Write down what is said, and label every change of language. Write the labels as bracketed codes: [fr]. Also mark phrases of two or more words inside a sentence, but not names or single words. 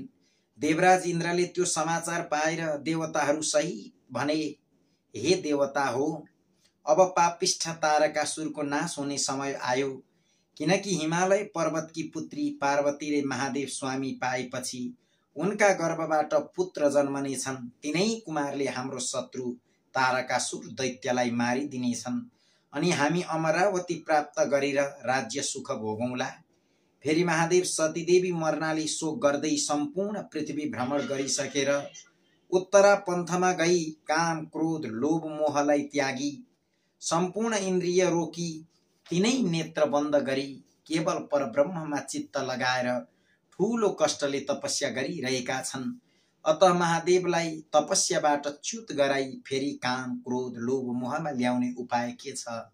[ne] देवराज इन्द्रले त्यो समाचार पाएर देवताहरू सही भने, हे देवता हो, अब पापिष्ठ तारकासुरको नाश हुने समय आयो, किनकि हिमालय पर्वतकी पुत्री पार्वतीले महादेव स्वामी पाएपछि उनका गर्भबाट पुत्र जन्मनेछन्। तिनै कुमारले हाम्रो शत्रु तारकासुर दैत्यलाई मारिदिनेछन् अनि हामी अमरावती प्राप्त गरेर राज्य सुख भोगौँला। फेरि महादेव सतीदेवी मर्नाले शोक गर्दै सम्पूर्ण पृथ्वी भ्रमण गरिसकेर उत्तरा पन्थमा गई काम, क्रोध, लोभ, मोहलाई त्यागी सम्पूर्ण इन्द्रिय रोकी तिनै नेत्र बन्द गरी केवल परब्रह्ममा चित्त लगाएर ठूलो कष्टले तपस्या गरिरहेका छन्। अतः महादेवलाई तपस्याबाट च्युत गराई फेरि काम, क्रोध, लोभ, मोहमा ल्याउने उपाय के छ?